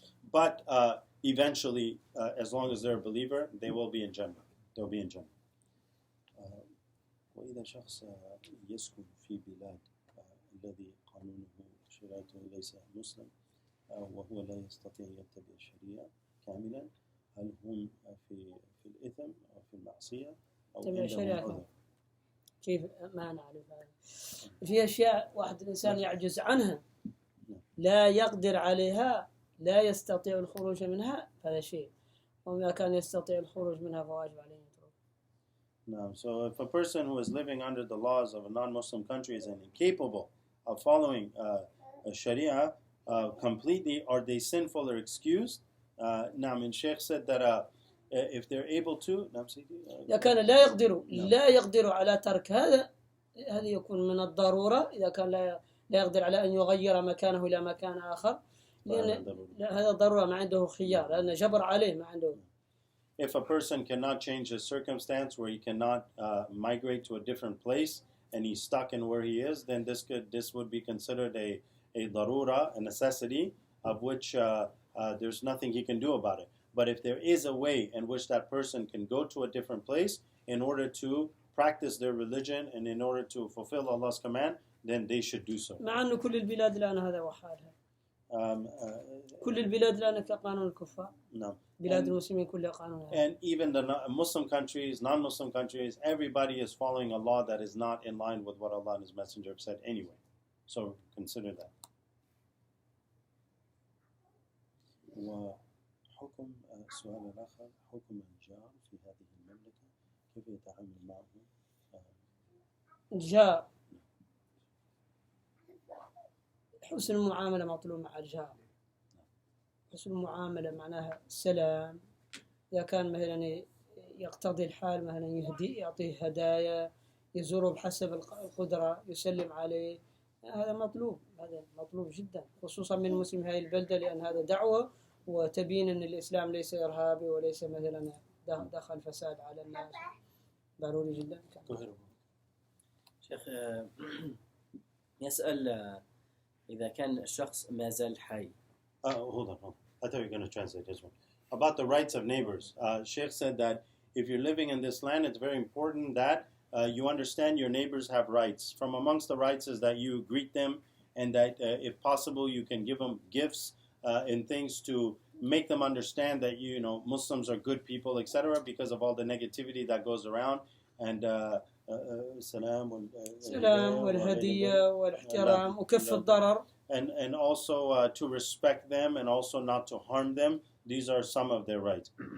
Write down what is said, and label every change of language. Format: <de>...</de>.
<en>But eventually, as long as they're a believer, they will be in Jannah. They'll be in Jannah.</en> <ar>وإذا شخص يسكن في بلاد الذي قانونه شريعته ليس مسلم وهو لا يستطيع يتبع الشريعة كاملا هل هم في الإثم أو في المعصية أو عندهم كيف ما نعرف هذا في أشياء واحد الإنسان يعجز عنها لا يقدر عليها لا يستطيع الخروج منها هذا شيء وما كان يستطيع الخروج منها فواجب عليه.</ar> <en>No, so if a person who is living under the laws of a non-Muslim country is incapable of following Sharia completely, are they sinful or excused? And Sheikh said that if they're able to,</en> <ar>إذا كان لا يقدر على ترك هذا يكون من الضرورة. إذا كان لا يقدر على أن يغير مكانه إلى مكان آخر لأن هذا ضرورة ما عنده خيار لأن جبر عليه ما عنده.</ar> <en>If a person cannot change his circumstance where he cannot migrate to a different place and he's stuck in where he is, then this would be considered a darura, a necessity, of which there's nothing he can do about it. But if there is a way in which that person can go to a different place in order to practice their religion and in order to fulfill Allah's command, then they should do so.</en> <ar>مع أنه كل البلاد الآن هذا وحالها. كل البلاد الآن كقانون الكفار.</ar> <en>No.</en> <ar>بلاد المسلمين كلها قانون.</ar> <en>And even the Muslim countries, non-Muslim countries, everybody is following a law that is not in line with what Allah and His Messenger have said anyway. So consider that.</en> <ar>وحكم السؤال الآخر حكم الجار في هذه المملكة كيف يتعامل معه؟ الجار حسن المعاملة مطلوب مع الجار. حسن المعاملة معناها السلام. إذا كان مثلا يقتضي الحال مثلا يعطيه هدايا يزوره بحسب القدرة يسلم عليه هذا مطلوب. هذا مطلوب جدا خصوصا من مسلم هذه البلدة لأن هذا دعوة وتبين أن الإسلام ليس إرهابي وليس مثلا دخل فساد على الناس. ضروري جدا. شيخ يسأل إذا كان الشخص ما زال حي.</ar> <en>Hold on. I thought you were going to translate this one. About the rights of neighbors. Sheikh said that if you're living in this land, it's very important that you understand your neighbors have rights. From amongst the rights is that you greet them and that if possible you can give them gifts and things to make them understand that Muslims are good people, etc. because of all the negativity that goes around. And السلام</en> <ar>والهدية والاحترام وكف الضرر.</ar> <en>And also to respect them and also not to harm them. These are some of their rights.</en>